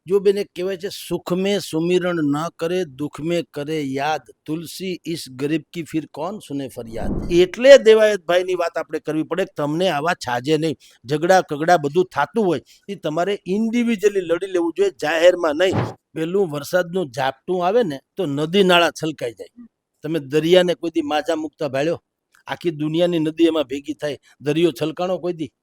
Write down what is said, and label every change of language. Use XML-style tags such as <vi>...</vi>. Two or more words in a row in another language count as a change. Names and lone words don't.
<gu>જો બેને કહેવાય છે</gu> <hi>सुख में सुमिरण न करे दुख में करे याद तुलसी इस गरीब की फिर कौन सुने फरियाद।</hi> <gu>એટલે દેવાયતભાઈની વાત આપણે કરવી પડે તમને આવા છાજે નહીં ઝઘડા કગડા બધું થાતું હોય એ તમારે ઇન્ડિવિજ્યુઅલી લડી લેવું જોઈએ જાહેરમાં નહીં। પેલું વરસાદનું ઝાપટું આવે ને તો નદી નાળા છલકાઈ જાય। તમે દરિયાને કોઈ દી માજા મુકતા ભાળ્યો? આખી દુનિયાની નદી એમાં ભેગી થાય દરિયો છલકાણો કોઈ દી?</gu>